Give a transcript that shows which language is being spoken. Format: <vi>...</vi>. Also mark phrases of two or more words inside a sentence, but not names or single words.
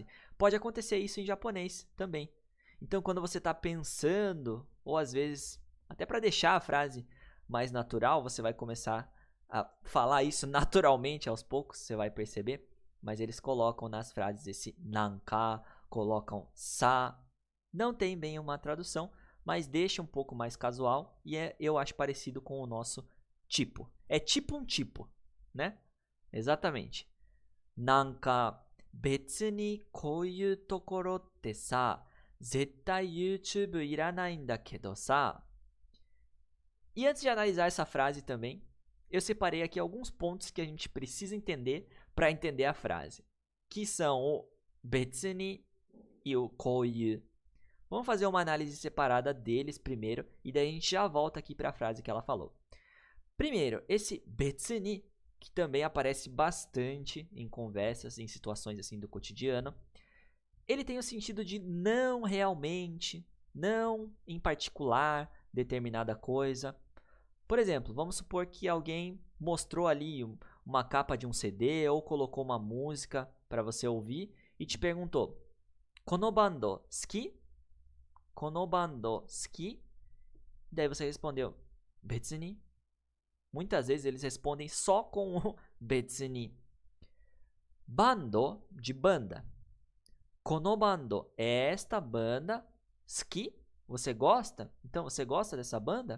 <pt>Pode acontecer isso em japonês também. Então, quando você está pensando, ou às vezes até para deixar a frase mais natural, você vai começar a falar isso naturalmente aos poucos, você vai perceber. Mas eles colocam nas frases esse nanka, colocam sa. Não tem bem uma tradução, mas deixa um pouco mais casual e eu acho parecido com o nosso tipo. É tipo um tipo, né? Exatamente.</pt> <ja>なんか、別にこういうところってさ、絶対YouTubeいらないんだけどさ.</ja> <pt>E antes de analisar essa frase também, eu separei aqui alguns pontos que a gente precisa entender para entender a frase, que são o</pt> <ja>別に</ja> <pt>e o koiu. Vamos fazer uma análise separada deles primeiro e daí a gente já volta aqui para a frase que ela falou. Primeiro, esse</pt> <ja>別に,</ja> <pt>que também aparece bastante em conversas, em situações assim do cotidiano, ele tem o sentido de não realmente, não em particular, determinada coisa. Por exemplo, vamos supor que alguém mostrou ali uma capa de um CD ou colocou uma música para você ouvir e te perguntou:</pt> <ja>このバンド好き? このバンド好き?</ja> <pt>Daí você respondeu: Betsuni. Muitas vezes eles respondem só com o betsuni. Bando, de banda.</pt> <ja>このバンド</ja> <pt>é esta banda. Suki, você gosta? Então, você gosta dessa banda?</pt>